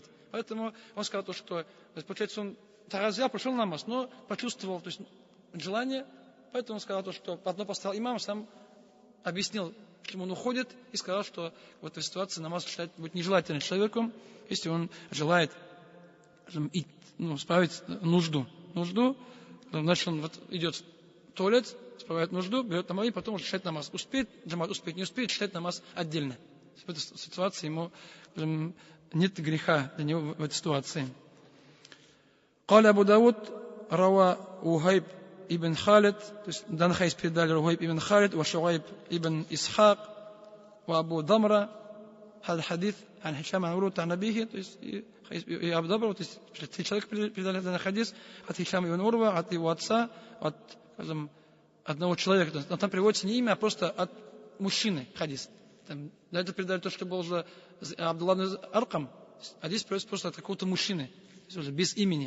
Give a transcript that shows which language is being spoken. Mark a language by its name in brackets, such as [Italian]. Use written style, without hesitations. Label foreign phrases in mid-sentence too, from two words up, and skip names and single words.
[Russian] Поэтому он сказал то, что, получается, он взял, пришел на намаз, но почувствовал, то есть, желание, поэтому он сказал то, что одно поставил имам, сам объяснил, почему он уходит, и сказал, что в этой ситуации намаз считать будет нежелательным человеку, если он желает справить нужду. Значит, он идет в туалет, справляет нужду, берет намаз и потом уже читает намаз. Успеет, джамат успеет, не успеет, читать намаз отдельно. В этой ситуации ему нет греха для него в этой ситуации. [Arabic] قال أبو داود روى وهيب ابن خالد, [Russian] то есть данный хадис передали [Arabic] وهيب ابن خالد وشعيب ابن إسحاق وأبو ضمرة هذا الحديث عن هشام عن عروة عن أبيه, [Russian] то есть и Абу Дамра, то есть три человека передали данный хадис от Хишама ибн Урва, от его отца, от одного человека. Но там приводится не имя, а просто от мужчины хадис. До этого передали то, что был уже Абдулла ибн Аркам, а здесь приводится просто от какого-то мужчины, то есть уже без имени.